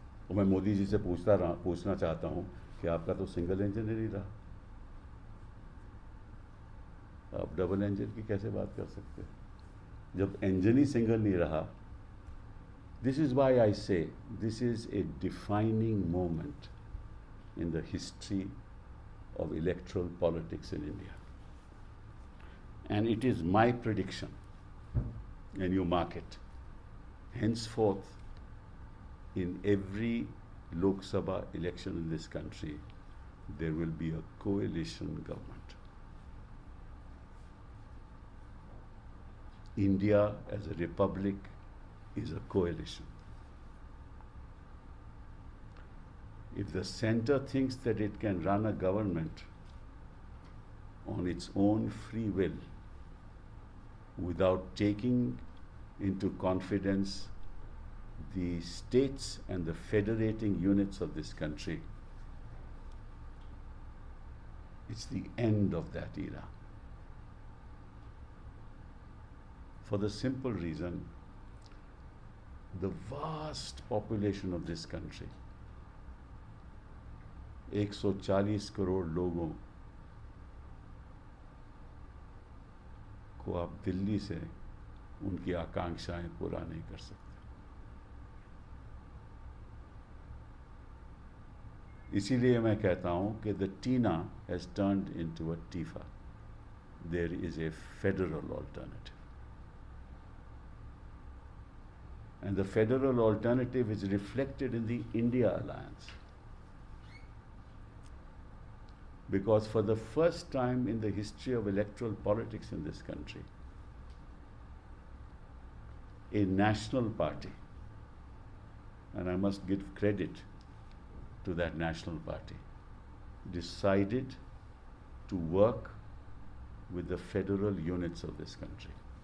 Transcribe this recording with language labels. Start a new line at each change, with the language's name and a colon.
Hindi: और मैं मोदी जी से पूछना चाहता हूं कि आपका तो सिंगल इंजन ही नहीं रहा, आप डबल इंजन की कैसे बात कर सकते हैं जब इंजन ही सिंगल नहीं रहा।
English: This is why I say this is a defining moment in the history of electoral politics in India. And it is my prediction, and you mark it, henceforth, in every Lok Sabha election in this country, there will be a coalition government. India as a republic is a coalition. If the center thinks that it can run a government on its own free will without taking into confidence the states and the federating units of this country, it's the end of that era. For the simple reason, the vast population of this country,
Hindi: 140 crore लोगों को आप दिल्ली से उनकी आकांक्षाएं पूरा नहीं कर सकते। इसीलिए मैं कहता हूं कि
English: The TINA has turned into a TIFA. There is a federal alternative, and the federal alternative is reflected in the India alliance. Because for the first time in the history of electoral politics in this country, a national party, and I must give credit to that national party, decided to work with the federal units of this country.